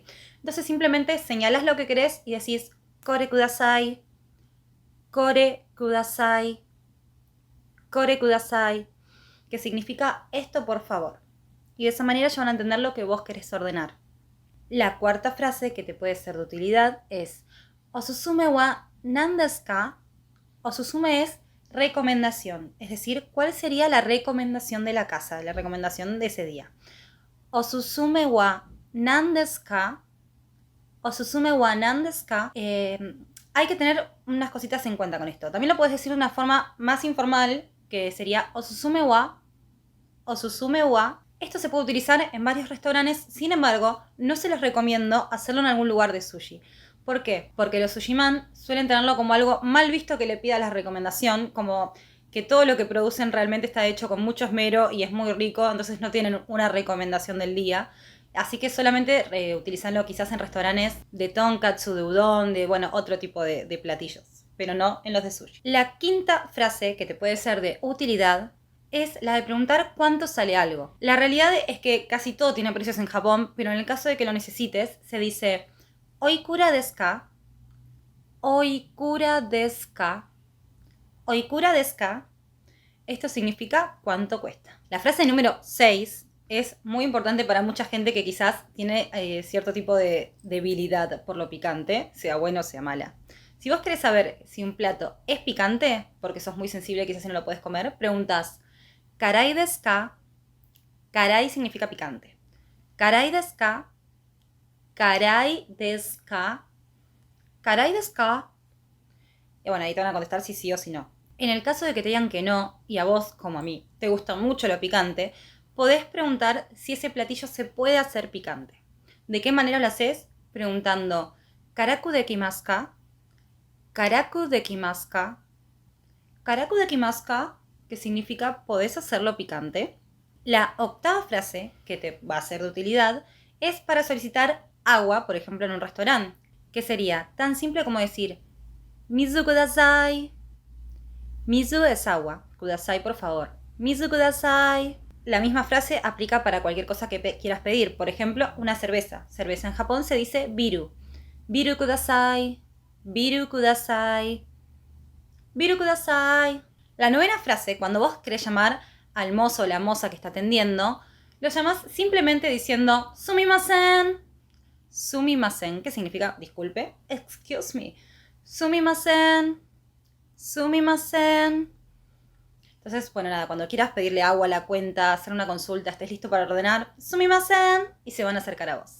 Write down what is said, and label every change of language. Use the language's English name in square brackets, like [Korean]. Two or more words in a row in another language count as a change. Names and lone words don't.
[Spanish] Entonces simplemente señalás lo que querés y decís [Japanese] これください、これください、これください, [Spanish] que significa esto por favor. Y de esa manera ya van a entender lo que vos querés ordenar. La cuarta frase que te puede ser de utilidad es [Japanese] おすすめは何ですか? [Spanish] Osusume es recomendación, es decir, ¿cuál sería la recomendación de la casa, la recomendación de ese día? [Japanese] おすすめは何ですか? おすすめは何ですか? [Spanish] Hay que tener unas cositas en cuenta con esto. También lo puedes decir de una forma más informal, que sería [Japanese] おすすめは. おすすめは. [Spanish] Esto se puede utilizar en varios restaurantes, sin embargo, no se les recomiendo hacerlo en algún lugar de sushi. ¿Por qué? Porque los sushiman suelen tenerlo como algo mal visto que le pida la recomendación, como que todo lo que producen realmente está hecho con mucho esmero y es muy rico, entonces no tienen una recomendación del día. Así que solamente utilizanlo quizás en restaurantes de tonkatsu, de udon, de otro tipo de platillos, pero no en los de sushi. La quinta frase que te puede ser de utilidad es la de preguntar cuánto sale algo. La realidad es que casi todo tiene precios en Japón, pero en el caso de que lo necesites, se dice [Japanese] おいくらですか? おいくらですか？おいくらですか? [Spanish] Esto significa cuánto cuesta. La frase número 6 es muy importante para mucha gente que quizás tiene cierto tipo de debilidad por lo picante, sea bueno o sea mala. Si vos querés saber si un plato es picante, porque sos muy sensible y quizás no lo podés comer, preguntás [Japanese] 辛いですか? [Spanish] Karai significa picante. [Japanese] 辛いですか？辛いですか? 辛いですか? [Spanish] Y ahí te van a contestar si sí o si no. En el caso de que te digan que no, y a vos, como a mí, te gusta mucho lo picante, podés preguntar si ese platillo se puede hacer picante. ¿De qué manera lo haces? Preguntando [Japanese] 辛くできますか? 辛くできますか？辛くできますか? [Spanish] Que significa ¿podés hacerlo picante? La octava frase, que te va a ser de utilidad, es para solicitar agua, por ejemplo, en un restaurante, que sería tan simple como decir [Japanese] 水ください. [Spanish] Mizu es agua, kudasai por favor. [Japanese] 水ください. [Spanish] La misma frase aplica para cualquier cosa que quieras pedir. Por ejemplo, una cerveza. Cerveza en Japón se dice biru. [Japanese] ビールください。ビールください. ビールください. [Spanish] La novena frase, cuando vos querés llamar al mozo o la moza que está atendiendo, lo llamás simplemente diciendo sumimasen. [Japanese] Sumimasen, [Spanish] que significa disculpe, [English] excuse me. [Japanese] すみません。すみません. [Spanish] Entonces, bueno, nada, cuando quieras pedirle agua a la cuenta, hacer una consulta, estés listo para ordenar, sumimasen, y se van a acercar a vos.